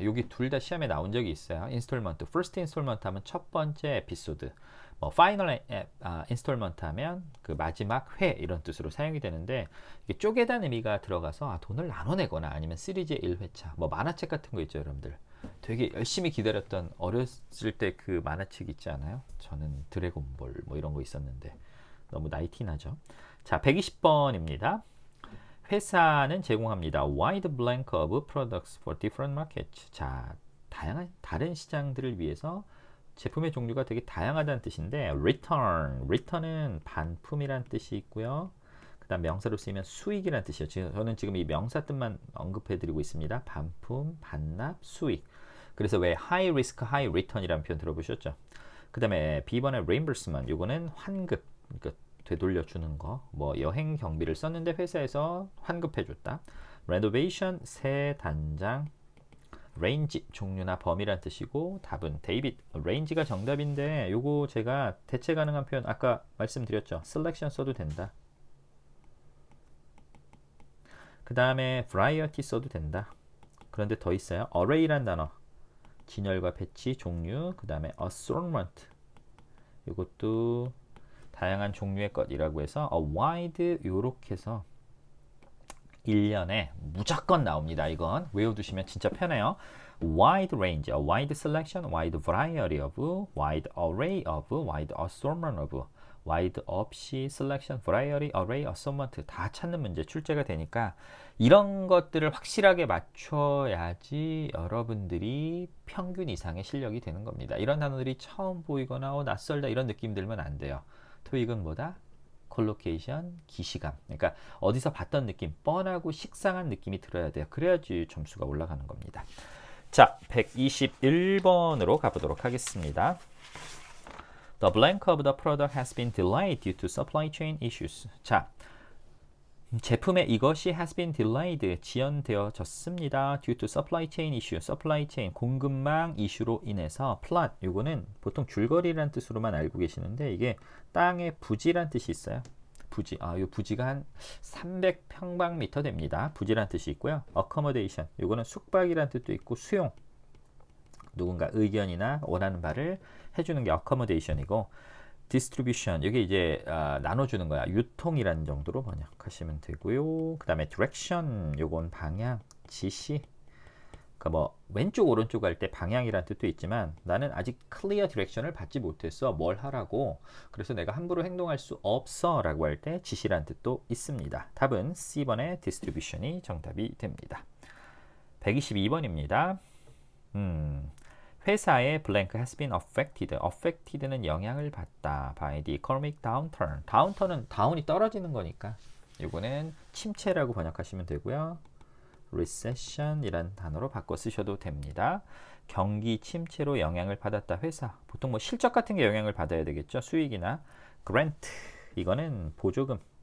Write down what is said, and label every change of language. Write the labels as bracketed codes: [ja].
[ko] 여기 둘 다 시험에 나온 적이 있어요. 인스톨먼트, first 인스톨먼트 하면 첫 번째 에피소드, 뭐 파이널 인스톨먼트 하면 그 마지막 회 이런 뜻으로 사용이 되는데 이게 쪼개다는 의미가 들어가서 돈을 나눠내거나 아니면 시리즈의 1회차, 뭐 만화책 같은 거 있죠, 여러분들. 되게 열심히 기다렸던 어렸을 때 그 만화책 있지 않아요? 저는 드래곤볼 뭐 이런 거 있었는데 너무 나이티 나죠. 자, 120번입니다. 회사는 제공합니다. [en] wide blank of products for different markets. [ko] 자, 다양한 다른 시장들을 위해서 제품의 종류가 되게 다양하다는 뜻인데 return은 반품이란 뜻이 있고요. 그 다음 명사로 쓰이면 수익이란 뜻이에요. 저는 지금 이 명사 뜻만 언급해 드리고 있습니다. 반품, 반납, 수익. 그래서 왜 high risk, high return이라는 표현 들어보셨죠? 그 다음에 B번의 reimbursement, 요거는 환급, 그러니까 되돌려주는 거. 뭐 여행 경비를 썼는데 회사에서 환급해줬다. renovation, 새 단장. range, 종류나 범위란 뜻이고 답은 데이빗, range가 정답인데 요거 제가 대체 가능한 표현 아까 말씀드렸죠. selection 써도 된다. 그 다음에 variety 써도 된다. 그런데 더 있어요. array란 단어. 진열과 배치, 종류. 그 다음에 assortment. 이것도 다양한 종류의 것이라고 해서 wide 요렇게 해서 1년에 무조건 나옵니다. 이건 외워두시면 진짜 편해요. wide range, wide selection, wide variety of, wide array of, wide assortment of, wide 없이 selection, variety, array, assortment 다 찾는 문제 출제가 되니까 이런 것들을 확실하게 맞춰야지 여러분들이 평균 이상의 실력이 되는 겁니다. 이런 단어들이 처음 보이거나 낯설다 이런 느낌 들면 안 돼요. 토익은 뭐다? 콜로케이션, 기시감. 그러니까 어디서 봤던 느낌, 뻔하고 식상한 느낌이 들어야 돼요. 그래야지 점수가 올라가는 겁니다. 자, 121번으로 가보도록 하겠습니다. [en] The blank of the product has been delayed due to supply chain issues. [ko] 자, 제품의 이것이 has been delayed, 지연되어졌습니다. due to supply chain issue, supply chain, 공급망 이슈로 인해서 plot, 요거는 보통 줄거리라는 뜻으로만 알고 계시는데 이게 땅의 부지란 뜻이 있어요. 부지, 요 부지가 한 300평방미터 됩니다. 부지란 뜻이 있고요. accommodation, 요거는 숙박이란 뜻도 있고 수용, 누군가 의견이나 원하는 바를 해주는 게 accommodation이고, distribution 이게 이제 나눠주는 거야. 유통이라는 정도로 번역하시면 되고요. 그 다음에 direction 요건 방향, 지시. 그러니까 뭐 왼쪽 오른쪽 할 때 방향이란 뜻도 있지만 나는 아직 clear direction을 받지 못했어. 뭘 하라고. 그래서 내가 함부로 행동할 수 없어 라고 할 때 지시란 뜻도 있습니다. 답은 C번의 distribution이 정답이 됩니다. 122번입니다. 회사의 [en] blank has been affected. affected는 [ko] 영향을 받다 [en] by the economic downturn. [ko] downturn은 다운이 떨어지는 거니까 이거는 침체라고 번역하시면 되고요. recession이란 단어로 바꿔 쓰셔도 됩니다. 경기 침체로 영향을 받았다 회사. 보통 뭐 실적 같은 게 영향을 받아야 되겠죠. 수익이나 grant 이거는 보조금.